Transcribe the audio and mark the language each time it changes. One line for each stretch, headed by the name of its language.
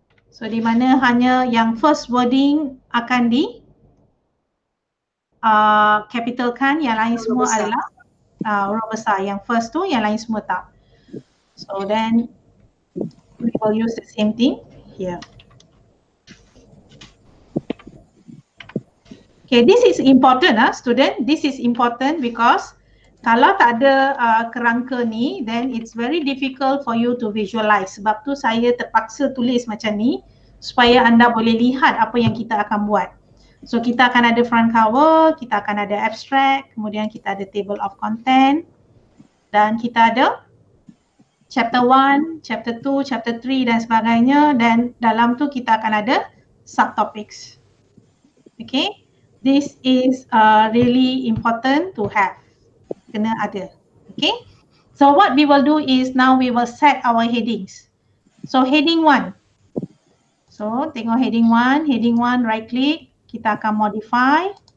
Malay: So di mana hanya yang first wording akan di capitalkan, yang lain semua adalah huruf besar. Yang first tu, yang lain semua tak.
English: So then we will use the same thing here. Okay, this is important student. This is important because
Malay: kalau tak ada kerangka ni,
English: then it's very difficult for you to visualize.
Malay: Sebab tu saya terpaksa tulis macam ni supaya anda boleh lihat apa yang kita akan buat. So kita akan ada front cover, kita akan ada abstract, kemudian kita ada table of content dan kita ada chapter 1, chapter 2, chapter 3 dan sebagainya, dan dalam tu kita akan ada subtopics.
English: Okay, this is really important to have.
Malay: Kena ada.
English: Okay, so what we will do is now we will set our headings.
Malay: So heading 1. So tengok heading 1, right click, kita akan modify.